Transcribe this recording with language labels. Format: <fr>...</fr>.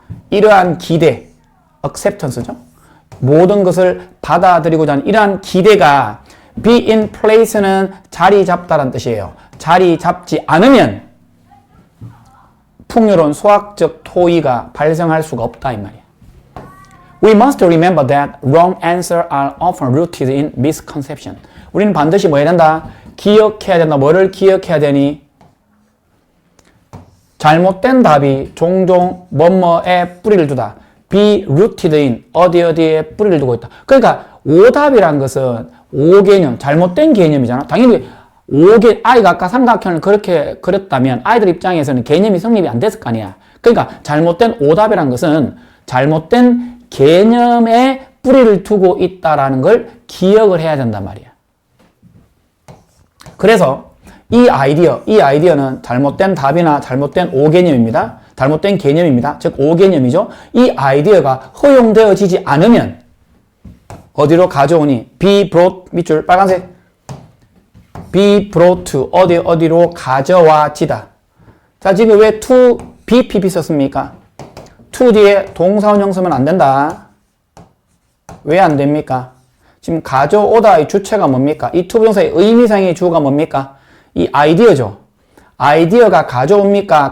<ko>이러한 기대 acceptance죠. 모든 것을 받아들이고자 하는 이러한 기대가 be in place는 자리 잡다라는 뜻이에요. 자리 잡지 않으면 풍요로운 수학적 토의가 발생할 수가 없다 이 말이야.</ko> <en>We must remember that wrong answers are often rooted in misconception.</en> <ko>우리는 반드시 뭐 해야 된다? 기억해야 된다. 뭐를 기억해야 되니? 잘못된 답이 종종 뭐뭐에 뿌리를 두다. be rooted in 어디에 뿌리를 두고 있다. 그러니까 오답이란 것은 오개념, 잘못된 개념이잖아. 당연히 아이가 아까 삼각형을 그렇게 그렸다면 아이들 입장에서는 개념이 성립이 안 됐을 거 아니야. 그러니까 잘못된 오답이란 것은 잘못된 개념에 뿌리를 두고 있다라는 걸 기억을 해야 된단 말이야. 그래서 이 아이디어는 잘못된 답이나 잘못된 오개념입니다. 잘못된 개념입니다. 즉 오개념이죠. 이 아이디어가 허용되어지지 않으면 어디로 가져오니? be brought 밑줄 빨간색 be brought to 어디로 가져와지다. 자, 지금 왜 to BPP 썼습니까? to 뒤에 동사원형 쓰면 안 된다. 왜 안 됩니까? 지금 가져오다의 주체가 뭡니까? 이 to 부정사의 의미상의 주어가 뭡니까? 이 아이디어죠. 아이디어가 가져옵니까?</ko>